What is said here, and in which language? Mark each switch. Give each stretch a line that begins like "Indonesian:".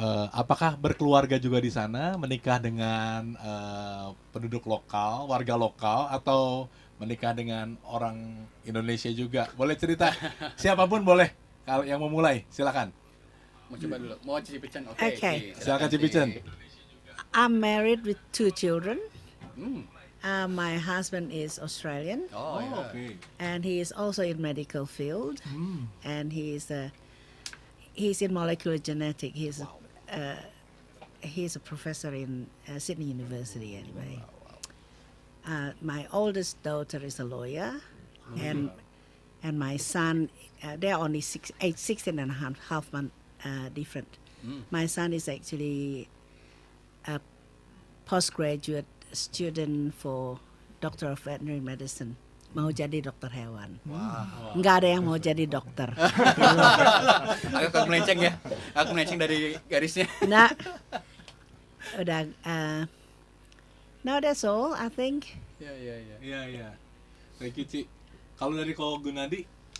Indonesian: Apakah berkeluarga juga di sana, menikah dengan penduduk lokal, warga lokal, atau menikah dengan orang Indonesia juga? Boleh cerita? Siapapun boleh. Kalau yang mau mulai, silakan. Mau coba dulu. Mau Cipicen? Oke.
English: Okay.
Indonesian: Silakan Cipicen.
English: I'm married with 2 children. Hmm. My husband is Australian,
Indonesian: Oh, ya. Oke.
English: and he is also in medical field, and he's in molecular genetic. He's a professor in Sydney University anyway. My oldest daughter is a lawyer, and my son, they're only 16 and a half month different. My son is actually a postgraduate student for Doctor of Veterinary Medicine.
Indonesian: Mau jadi dokter hewan. Nggak ada yang mau jadi dokter. Agak melenceng ya. Aku melenceng dari garisnya. Nah, udah.
English: No, that's all. I think.
Indonesian: Iya, iya, iya. Iya, iya.
English: Thank you,
Indonesian: Ci. Kalau dari Koko Gunadi,